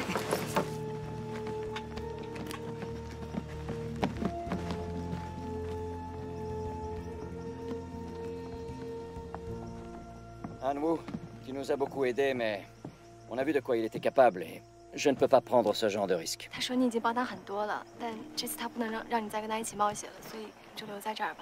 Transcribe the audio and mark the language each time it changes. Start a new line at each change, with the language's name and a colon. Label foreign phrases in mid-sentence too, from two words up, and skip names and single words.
French: Anwu, qui nous a beaucoup aidés, mais on a vu de quoi il était capable et je ne peux pas prendre ce genre de risque.
Chinese: 他说你已经帮他很多了，但这次他不能让你再跟他一起冒险了，所以就留在这儿吧。